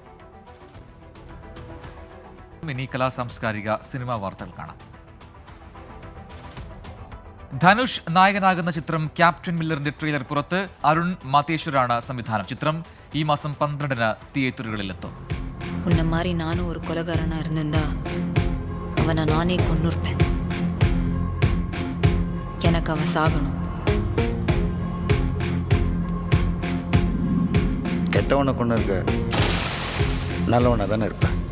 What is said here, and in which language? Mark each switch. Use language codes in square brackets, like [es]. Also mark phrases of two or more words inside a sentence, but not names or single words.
[ml] ഇനി കലാ സാംസ്കാരിക സിനിമാ വാർത്തകൾ കാണാം. ധനുഷ് നായകനാകുന്ന ചിത്രം ക്യാപ്റ്റൻ മില്ലറിന്റെ ട്രെയിലർ പുറത്ത്. അരുൺ മാതേശ്വരാണ് സംവിധാനം. ചിത്രം ഈ മാസം 12-ന് തിയേറ്ററുകളിലെത്തും. [ta] உன்ன மாதிரி நானும் ஒரு கொலைகாரனா இருந்திருந்தா அவனை நானே கொன்னுருப்பேன். எனக்கு அவ சாகணும். கெட்டவனை கொண்டு இருக்க நல்லவனை தானே இருப்ப.